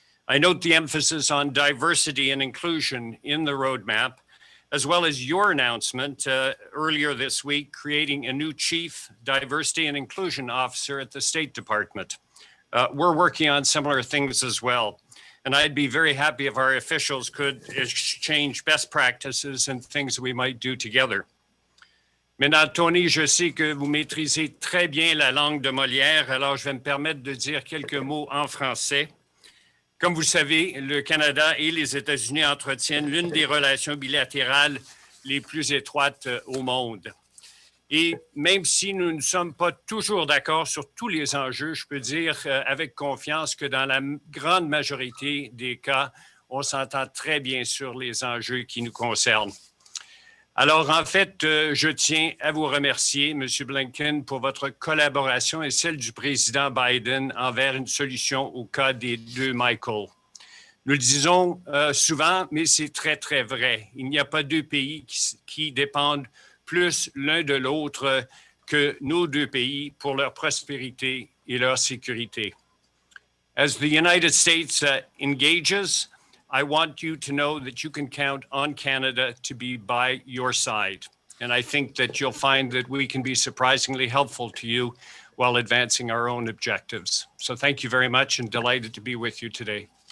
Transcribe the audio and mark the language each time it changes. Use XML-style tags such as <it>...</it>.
<en>I note the emphasis on diversity and inclusion in the roadmap, as well as your announcement earlier this week, creating a new Chief Diversity and Inclusion Officer at the State Department. We're working on similar things as well. And I'd be very happy if our officials could exchange best practices and things we might do together.</en> <fr>Maintenant, Tony, je sais que vous maîtrisez très bien la langue de Molière, alors je vais me permettre de dire quelques mots en français. Comme vous le savez, le Canada et les États-Unis entretiennent l'une des relations bilatérales les plus étroites au monde. Et même si nous ne sommes pas toujours d'accord sur tous les enjeux, je peux dire avec confiance que dans la grande majorité des cas, on s'entend très bien sur les enjeux qui nous concernent. Alors, en fait, je tiens à vous remercier, M. Blinken, pour votre collaboration et celle du président Biden envers une solution au cas des deux Michael. Nous le disons souvent, mais c'est très, très vrai. Il n'y a pas deux pays qui dépendent plus l'un de l'autre que nos deux pays pour leur prospérité et leur sécurité.</fr> <en>As the United States engages, I want you to know that you can count on Canada to be by your side. And I think that you'll find that we can be surprisingly helpful to you while advancing our own objectives. So thank you very much and delighted to be with you today.</en>